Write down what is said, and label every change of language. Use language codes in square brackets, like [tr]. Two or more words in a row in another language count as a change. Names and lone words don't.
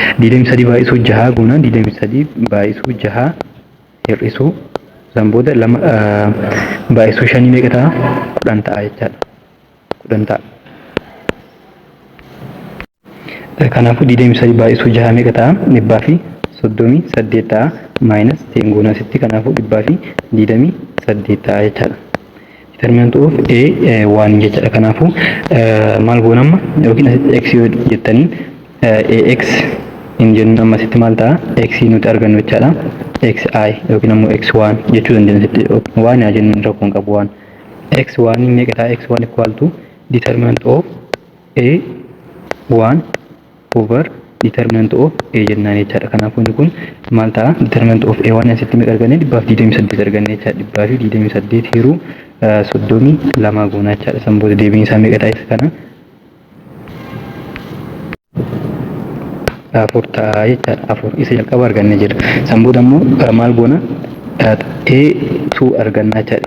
[om] 23 baay'isuu 6 goonaan 23 baay'isuu 6 hir'isuu sanboota lama baay'isuu 5 meeqa ta'a 10 ta'a jechaadha. 10 ta'a. Kanaafuu 23 baay'isuu 6 meeqa ta'a 138 ta'a [en] minus 10 [om] goona asitti kanaafuu 128 ta'a jechaadha. [en] Determinant of A1 [om] jechaadha. Kanaafuu maal goonamma yookiin asitti x yoo jettaniin ax hin jennu ammasitti maal ta'a x nuti argannu jechaadha xi yookiin ammoo x1 jechuu dandeenya waan yaa jennu rakkoon qabu waan x1 meeqa ta'a [en] x1 equal to determinant of a1 over determinant of a [om] jennaan jechaadha. Kanaafuu inni kun maal ta'a [en] determinant of a1 [om] asitti meeqa arganne 228 arganne jechaadha. 228 hiruu 32 goona jechaadha. San booda deebiin isaa meeqa ta'a isa kana afur ta'a jechaadha. Afur isa jalqaba arganne jira. San booda immoo maal goona a2 arganna jechaadha.